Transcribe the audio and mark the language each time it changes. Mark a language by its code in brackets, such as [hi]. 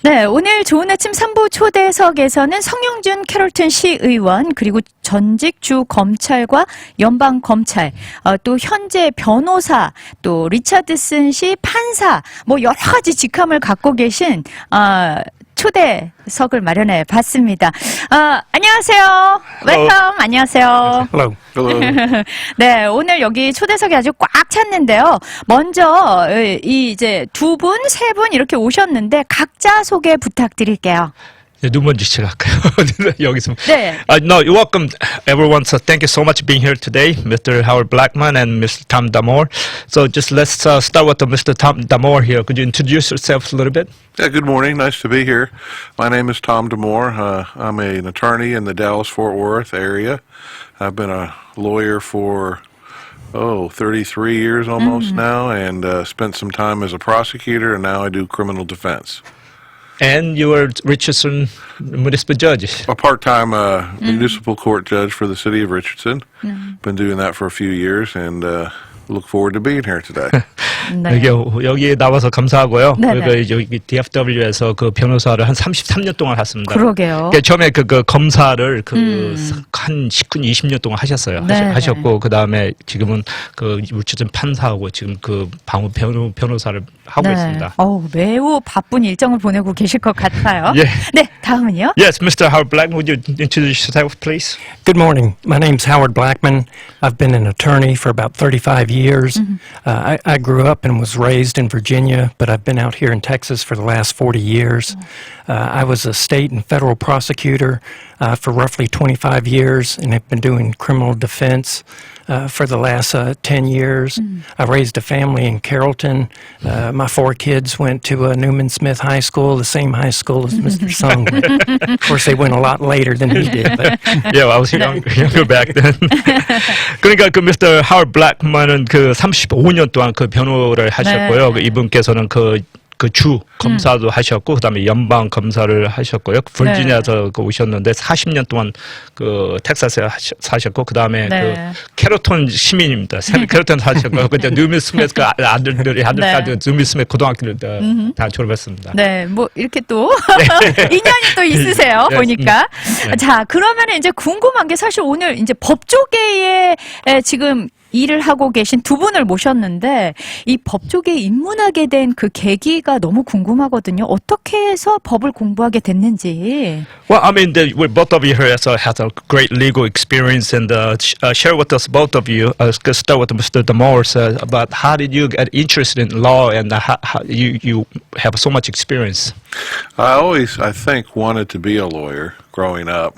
[ko] 오늘 좋은 아침 3부 초대석에서는 성용준 캐롤튼 시의원 그리고 전직 주 검찰과 연방 검찰 또 현재 변호사 또 리차드슨 씨 판사 뭐 여러 가지 직함을 갖고 계신 초대석을 마련해 봤습니다. 안녕하세요. 웰컴. 안녕하세요. [en] Hello. [ko] 네, 오늘 여기 초대석이 아주 꽉 찼는데요. 먼저 이제 두 분, 세 분 이렇게 오셨는데 각자 소개 부탁드릴게요. 누구 먼저 시작할까요? 여기서. 네. [en] No, you're welcome, everyone. So thank you so much for being here today, Mr. Howard Blackman and Mr. Tom Damore. So just let's start with Mr. Tom Damore here. Could you introduce yourself a little bit? Yeah, good morning. Nice to be here. My name is Tom Damore. I'm an attorney in the Dallas-Fort Worth area. I've been a lawyer for 33 years almost now, and spent some time as a prosecutor, and now I do criminal defense. And you are Richardson municipal judge. A part-time municipal court judge for the city of Richardson. Been doing that for a few years, and look forward to being here today. [ko] 네. 여기 나와서 감사하고요. 네네. 그리고 여기 DFW에서 그 변호사를 한 33년 동안 했습니다. 그러게요. 그러니까 처음에 그 검사를 한 19, 20년 동안 하셨어요. 네네. 하셨고 그다음에 지금은 그 우체전 판사하고 지금 그 방어 변호사를 하고 있습니다. 매우 바쁜 일정을 보내고 계실 것 같아요. 예. 네, 다음은요. [en] Yes, Mr. Howard Blackman, would you introduce yourself, please? Good morning. My name's Howard Blackman. I've been an attorney for about 35 years. I grew up and was raised in Virginia, but I've been out here in Texas for the last 40 years. I was a state and federal prosecutor for roughly 25 years and have been doing criminal defense for the last 10 years. I raised a family in Carrollton. My 4 kids went to Newman Smith High School, the same high school as Mr. Sung. Of course, they went a lot later than he did. But Yeah, I was younger back then. [ko] 그러니까 그 Mr. Howard Blackman은 그 35년 동안 그 변호를 하셨고요. 네. 이분께서는 그 주 검사도 하셨고 그다음에 연방 검사를 하셨고요. virginia에서 그 오셨는데 40년 동안 그 텍사스에 사셨고 그다음에 네. 그 캐로톤 시민입니다. 캐로톤 사셨고 그때 뉴미 스미스 그 아들까지 뉴미 스미스 고등학교를 다 졸업했습니다. 네, 뭐 이렇게 또 인연이 또 있으세요. 네. 보니까. 네. 자, 그러면 이제 궁금한 게 사실 오늘 이제 법조계에 지금 일을 하고 계신 두 분을 모셨는데 이 법조계에 입문하게 된 그 계기가 너무 궁금하거든요. 어떻게 해서 법을 공부하게 됐는지. [en] Well, I mean, we both of you here has a great legal experience, and share with us, both of you. Let's start with Mr. Damore, about how did you get interested in law, and how you have so much experience. I always, I think, wanted to be a lawyer growing up.